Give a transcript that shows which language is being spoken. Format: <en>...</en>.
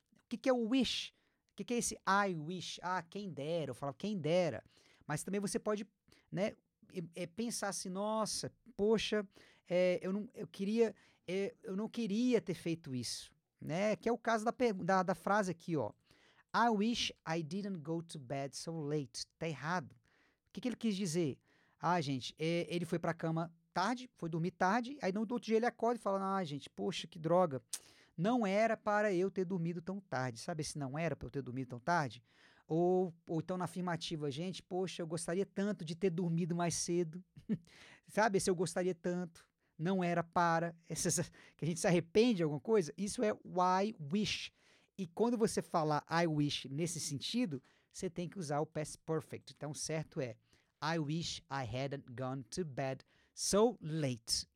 <pt>O que é o wish? O que é esse I wish? Ah, quem dera. Eu falava quem dera. Mas também você pode, né, pensar assim, nossa, poxa, eu não queria ter feito isso. Né? Que é o caso da frase aqui, ó.</pt> <en>I wish I didn't go to bed so late.</en> <pt>Tá errado. O que ele quis dizer? Ah, gente, ele foi pra cama tarde, foi dormir tarde, aí no outro dia ele acorda e fala, ah, gente, poxa, que droga, não era para eu ter dormido tão tarde, sabe se não era para eu ter dormido tão tarde? Ou então na afirmativa, gente, poxa, eu gostaria tanto de ter dormido mais cedo, sabe, se eu gostaria tanto, não era para, que a gente se arrepende de alguma coisa, isso é</pt> <en>I wish, e quando você falar I wish nesse sentido, você tem que usar o past perfect, então o certo é I wish I hadn't gone to bed so late.</en>